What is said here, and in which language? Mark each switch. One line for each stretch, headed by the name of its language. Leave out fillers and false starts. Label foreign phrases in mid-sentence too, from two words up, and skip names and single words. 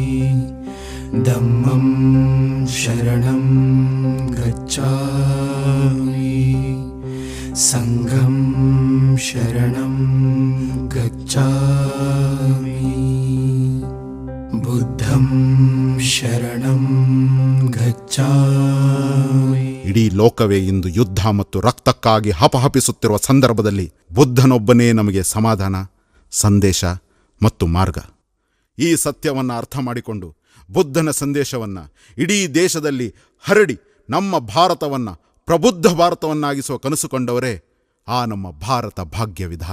Sanskrit: धम्मं शरणं गच्छामि, संघं शरणं गच्छामि, बुद्धं शरणं गच्छामि.
Kannada: ಇಡೀ ಲೋಕವೇ ಇಂದು ಯುದ್ಧ ಮತ್ತು ರಕ್ತಕ್ಕಾಗಿ ಹಪಹಪಿಸುತ್ತಿರುವ ಸಂದರ್ಭದಲ್ಲಿ ಬುದ್ಧನೊಬ್ಬನೇ ನಮಗೆ ಸಮಾಧಾನ, ಸಂದೇಶ ಮತ್ತು ಮಾರ್ಗ. ಈ ಸತ್ಯವನ್ನು ಅರ್ಥ ಮಾಡಿಕೊಂಡು ಬುದ್ಧನ ಸಂದೇಶವನ್ನು ಇಡೀ ದೇಶದಲ್ಲಿ ಹರಡಿ ನಮ್ಮ ಭಾರತವನ್ನು ಪ್ರಬುದ್ಧ ಭಾರತವನ್ನಾಗಿಸುವ ಕನಸು ಕೊಂಡವರೇ ಆ ನಮ್ಮ ಭಾರತ ಭಾಗ್ಯ ವಿಧಾತ.